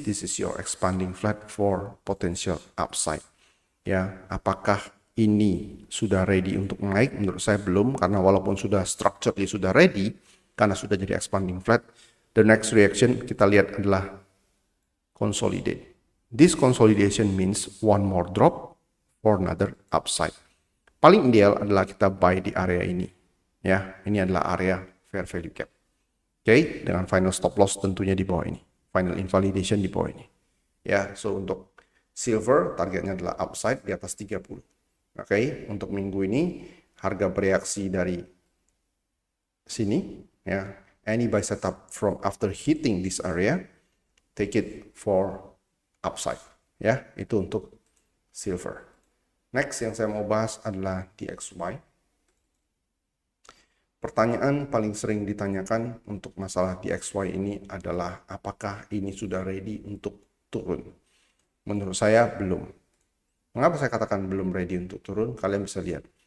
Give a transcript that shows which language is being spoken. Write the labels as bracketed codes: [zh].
[en] This is your expanding flat for potential upside. [id] Ya, apakah ini sudah ready untuk naik? Menurut saya belum, karena walaupun sudah structurally sudah ready, karena sudah jadi expanding flat, [en] the next reaction [id] kita lihat adalah consolidate. [en] This consolidation means one more drop for another upside. [id] Paling ideal adalah kita buy di area ini. Ya, ini adalah area fair value gap. Oke, dengan final stop loss tentunya di bawah ini. Final invalidation di bawah ini. Ya, so untuk silver targetnya adalah upside di atas 30. Oke, untuk minggu ini harga bereaksi dari sini ya. [en] Any buy setup from after hitting this area, take it for upside ya. [id] Itu untuk silver. Next yang saya mau bahas adalah DXY. Pertanyaan paling sering ditanyakan untuk masalah DXY ini adalah apakah ini sudah ready untuk turun? Menurut saya belum. Mengapa saya katakan belum ready untuk turun? Kalian bisa lihat.